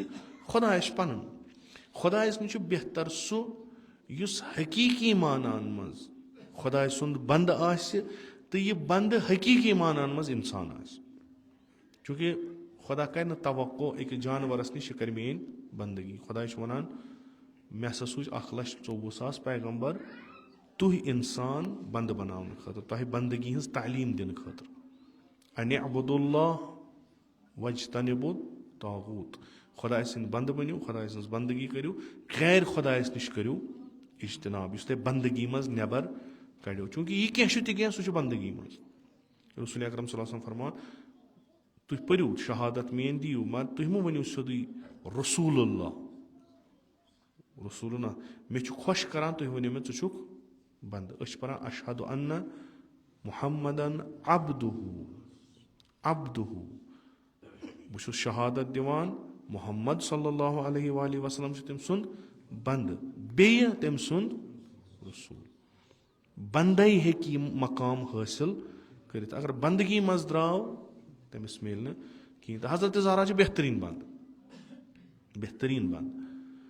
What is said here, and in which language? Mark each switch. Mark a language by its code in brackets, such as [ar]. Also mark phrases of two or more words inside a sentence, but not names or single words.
[ks] خۄدایس چھُ پنُن خۄدایس نِش چھُ بہتر سُہ یُس حقیٖقی معناہن منٛز خۄداے سُنٛد بنٛدٕ آسہِ تہٕ یہِ بنٛدٕ حقیٖقی معناہن منٛز انسان آسہِ چوٗنٛکہِ خۄدا کرِ نہٕ توقع أکِس جانورس نِش یہِ کرِ میٲنۍ بنٛدگی خۄداے چھُ ونان مےٚ ہسا سوٗز 1,24,000 پیغمبر تُہۍ انسان بنٛدٕ بناونہٕ خٲطرٕ تۄہہِ بنٛدگی ہٕنٛز تعلیٖم دِنہٕ خٲطرٕ [ar] انِ اعبدوا اللہ واجتنبوا الطاغوٗت [ks] خۄداے سٕنٛدۍ بنٛدٕ بٔنِو خۄداے سٕنٛز بنٛدگی کٔرِو غیر خۄدایس نِش کٔرِو اجتناب یُس تۄہہِ بنٛدگی منٛز نٮ۪بر کڑیو چوٗنٛکہِ یہِ کینٛہہ چھُ تہِ کینٛہہ سُہ چھُ بنٛدگی منٛز رسول اکرم [ar] صلی اللہ علیہ وسلم [ks] فرمان تُہۍ پٔرِو شہادت میٲنۍ دِیِو مگر تُہۍ مہٕ ؤنِو سیوٚدُے [ar] رسول اللہ [ks] مےٚ چھُ خۄش کران تُہۍ ؤنِو مےٚ ژٕ چھُکھ بنٛدٕ أسۍ چھِ پران [ar] اشہدُ انّ محمدن [ks] عبدُہ بہٕ چھُس شہادت دِوان محمد [ar] صلی اللہ علیہ وآلہ وسلم [ks] چھُ تٔمۍ سُنٛد بنٛدٕ بیٚیہِ تٔمۍ سُنٛد رسوٗل بنٛدے ہیٚکہِ یِم مقام حٲصِل کٔرِتھ اگر بنٛدگی منٛز درٛاو تٔمِس میلہِ نہٕ کِہیٖنۍ تہٕ حضرت زہرا چھِ بہتریٖن بنٛدٕ